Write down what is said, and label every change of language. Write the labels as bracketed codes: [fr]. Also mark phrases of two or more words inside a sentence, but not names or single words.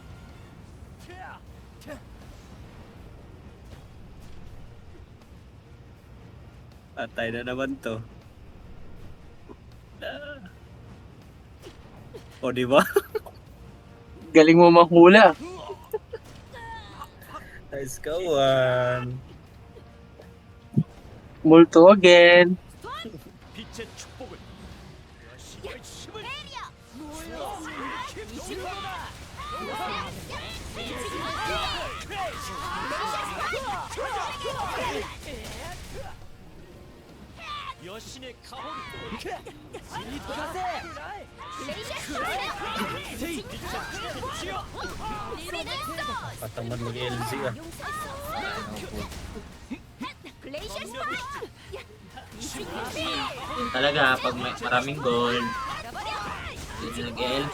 [tl] Patay na naman to. O, di ba? Galing mo manghula. Nice kawan. Multo again. [ko] 빛의 축복을 여신의 힘을 여신의 가호를 [tl] Patamad mag-LZ ah. Yun talaga, pag may maraming gold, yun yung nag-LC.